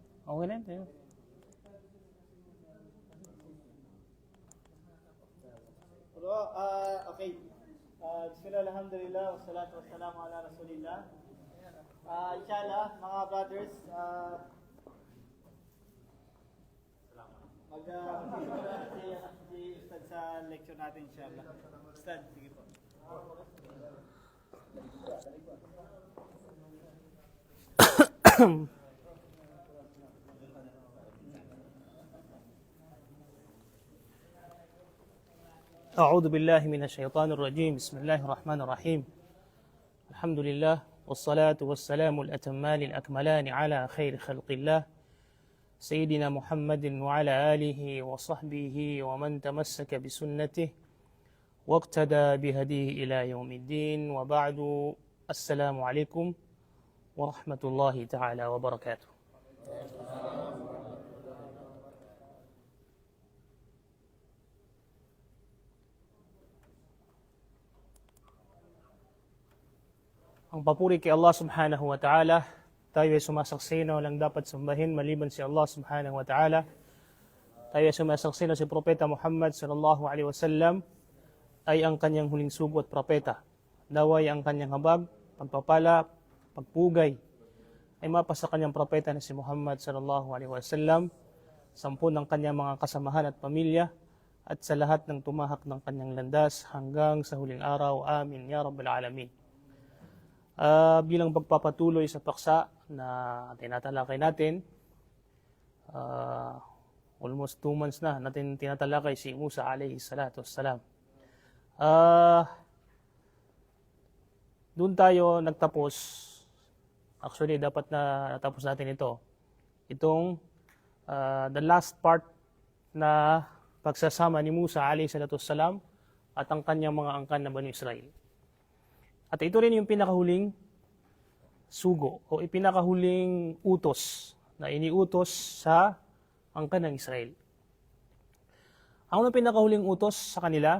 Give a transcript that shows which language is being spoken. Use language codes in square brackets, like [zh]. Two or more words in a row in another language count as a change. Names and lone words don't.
[tl] Okay na yun. Pero, okay. [ar] بسم الله، الحمد لله، والصلاة والسلام على رسول الله. Inshallah, [tl] mga brothers, mag-simula si Ustad sa lecture natin, inshallah. Ustad, sige po. [ar] أعوذ بالله من الشيطان الرجيم. بسم الله الرحمن الرحيم. الحمد لله والصلاة والسلام الأتمان الأكملان على خير خلق الله سيدنا محمد وعلى آله وصحبه ومن تمسك بسنته واقتدى بهديه إلى يوم الدين. وبعد، السلام عليكم ورحمة الله تعالى وبركاته. [tl] Ang papuri kay Allah [ar] سبحانه وتعالى, [tl] tayo ay sumasaksi na walang dapat sambahin maliban si Allah [ar] سبحانه وتعالى. [tl] Tayo ay sumasaksi na si Propeta Muhammad [ar] صلى الله عليه وسلم [tl] ay ang kanyang huling sugo at propeta. Naway ang kanyang habag, pagpapala, pagpugay ay mapasa kanyang propeta na si Muhammad [ar] صلى الله عليه وسلم, [tl] 10 ng kanyang mga kasamahan at pamilya, at sa lahat ng tumahak ng kanyang landas hanggang sa huling araw. [ar] آمين يا رب العالمين. [tl] Bilang pagpapatuloy sa paksa na tinatalakay natin, [en] almost 2 months [tl] na natin tinatalakay si Musa [ar] عليه الصلاة والسلام. [tl] Doon tayo nagtapos. Actually, dapat na natapos natin ito. Itong [en] the last part [tl] na pagsasama ni Musa [ar] عليه الصلاة والسلام [tl] at ang kanyang mga angkan na Bani Israel. At ito rin yung pinakahuling sugo o pinakahuling utos na iniutos sa angkan ng Israel. Ano pinakahuling utos sa kanila?